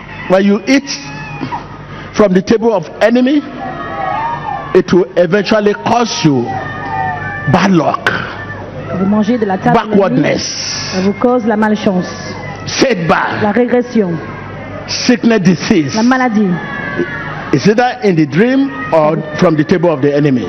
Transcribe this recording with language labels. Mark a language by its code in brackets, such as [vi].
[en] When you eat from the table of enemy, it will eventually cause you bad luck, [fr] Vous mangez de la table de l'ennemi, [en] backwardness, [fr] ça vous cause la malchance, [en] setback, [fr] la régression, [en] sickness, disease. [fr] la maladie, [en] Is either in the dream or from the table of the enemy.